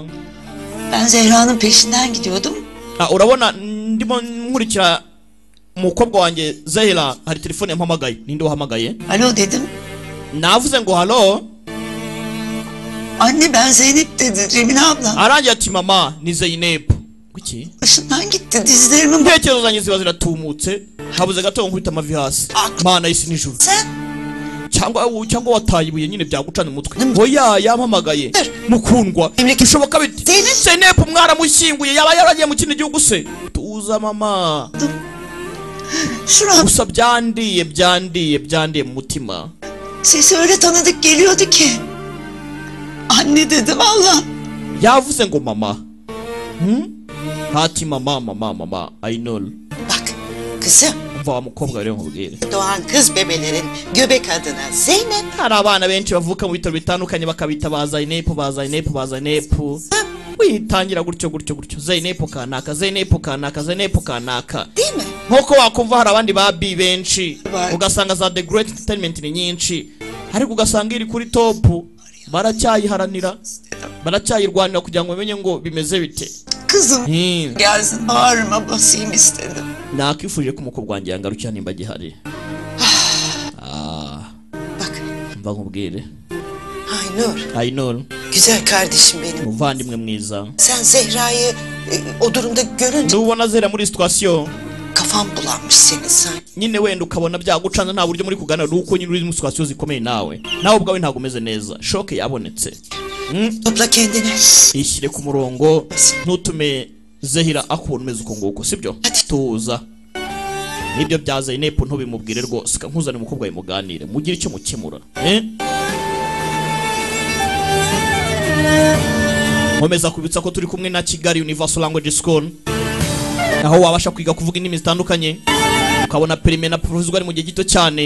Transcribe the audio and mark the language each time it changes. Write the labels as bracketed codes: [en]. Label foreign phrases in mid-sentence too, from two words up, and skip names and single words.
[tr] Ben Zehra'nın peşinden gidiyordum. [rw] Urabona ndimo nkurikira umukobwa wanjye Zahira hari telefone yampamagaye. Ninde wahamagaye? [tr] Alo dedim. [rw] Navuze ngo halo. [tr] Anne ben Zeynep dedi Cemile abla. [rw] Arangiye ati mama ni Zeynep. Kuki? [tr] Başından gitti dizlerimin. [rw] Ntekerezo zanjye ziba ziratumutse. Habuze gato nkubita amavi hasi. Mana y'isi n'ijuru. Cyangwa wataye ibuye nyine byagucana umutwe. Oya yampamagaye. Mukundwa. Bishoboka bite? Zeynep mwaramushyinguye yaba yaragiye mu kindi gihugu se. Tuza mama. Gusa byandiye mu mutima. [tr] Sesi öyle tanıdık geliyordu ki. Anne dedim Allah. [rw] Yavuze ngo mama. Hati mama [en] I know. [tr] Bak kızım. [rw] Mva mukobwa rero nkubwire. [tr] Doğan kız bebelerin göbek adına Zeynep. [rw] Hari abana benshi bavuka mu bitaro bitandukanye bakabita ba Zeynep. Witangira gutyo Zeynep kanaka. [tr] Değil mi? [rw] Nk'uko wakumva hari abandi babi benshi ugasanga za The Great Entertainment ni nyinshi ariko ugasanga iri kuri top baracyayiharanira baracyayirwanira kugira ngo bamenye ngo bimeze bite. [tr] Kızım gelsin bağrıma basayım istedim. [rw] Nakifuje ko umukobwa wanjye yangarukira nimba gihari. [tr] Bak. [rw] Mva nkubwire. [tr] Aynur. Güzel kardeşim benim. [rw] Muvandimwe mwiza. [tr] Sen Zehra'yı o durumda görünce. [rw] Nubona Zehra muri situation. [tr] Kafam bulanmış senin sanki. [rw] Nyine wenda ukabona byagucanza nta buryo muri kugana ruko nyine uri mu situation zikomeye nawe ubwawe ntago umeze neza shoke yabonetse. [tr] Topla kendini. [rw] Ishyire ku murongo ntutume Zahira akubona umeze uko nguko sibyo. Tuza nibyo bya Zeynep ntubimubwire rwose nkuzane umukobwa we muganire mugire icyo mukemura. Nkomeza kubitsa ko turi kumwe na Kigali Universal Language School aho wabasha kwiga kuvuga indimi zitandukanye ukabona perime na profesor ari mu gihe gito cyane.